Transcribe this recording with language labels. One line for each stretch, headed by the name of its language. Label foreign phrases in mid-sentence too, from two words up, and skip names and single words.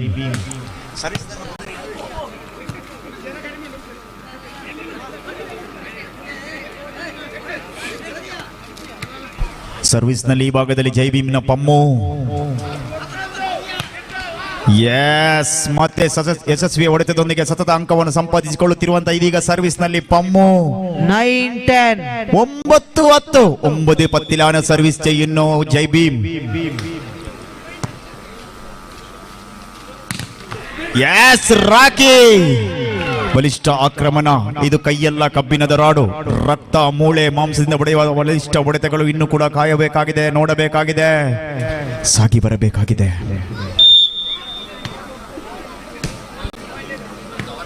Kannada: ಸರ್ವಿಸ್ನಲ್ಲಿ ಈ ಭಾಗದಲ್ಲಿ ಜೈ ಭೀಮ್ನ ಪಮ್ಮು. ಎಸ್, ಮತ್ತೆ ಯಶಸ್ವಿ ಹೊಡೆತದೊಂದಿಗೆ ಸತತ ಅಂಕವನ್ನು ಸಂಪಾದಿಸಿಕೊಳ್ಳುತ್ತಿರುವಂತಹ ಇದೀಗ ಸರ್ವಿಸ್ನಲ್ಲಿ ಪಮ್ಮು. 9-10.
Malayalam: 9-10. 9 പത്തിലാണ് സർവീസ് ചെയ്യുന്നു ജയ് ഭീം. യെസ്,
Kannada: ರಾಕಿ. ಬಲಿಷ್ಠ ಆಕ್ರಮಣ. ಇದು ಕೈಯೆಲ್ಲ ಕಬ್ಬಿಣದ ರಾಡು. ರಕ್ತ, ಮೂಳೆ, ಮಾಂಸದಿಂದ ಹೊಡೆಯುವ ಬಲಿಷ್ಠ ಹೊಡೆತಗಳು ಇನ್ನೂ ಕೂಡ ಕಾಯಬೇಕಾಗಿದೆ, ನೋಡಬೇಕಾಗಿದೆ, ಸಾಗಿ ಬರಬೇಕಾಗಿದೆ.